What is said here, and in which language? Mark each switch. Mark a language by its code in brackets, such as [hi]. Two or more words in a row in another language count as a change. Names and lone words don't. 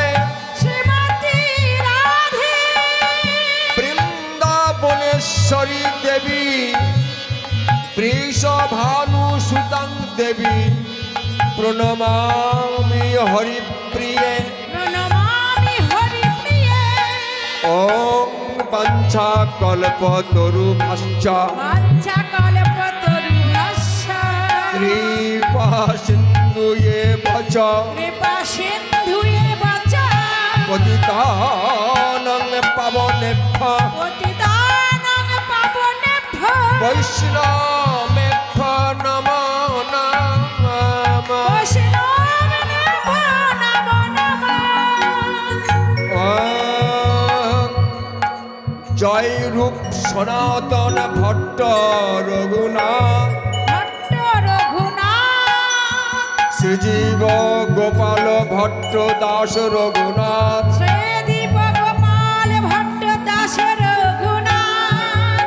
[sa] শ্রীমতী রাধে বৃন্দাবনেশ্বরী দেবী বৃষভানুসুতাং দেবী প্রণমামি হরিপ্রিয়ে। প্রণমামি হরিপ্রিয়ে ওম বাঞ্ছা কল্পতরুভ্যশ্চ বাঞ্ছা কল্পতরুভ্যশ্চ কৃপা সিন্ধুয়েব চ কৃপা সিন্ধুয়েব চ পতিতানাং পাবনেভ্যো পতিতানাং পাবনেভ্যো বৈষ্ণবেভ্যো নমো নমঃ। বৈষ্ণবেভ্যো নমো নমঃ। [bn] ওম জয় রূপ সনাতন ভট্ট রঘুনাথ ভট্ট রঘুনাথ শ্রীজীব গোপাল ভট্ট দাস রঘুনাথ শ্রীদীপ গোপাল ভট্ট দাস রঘুনাথ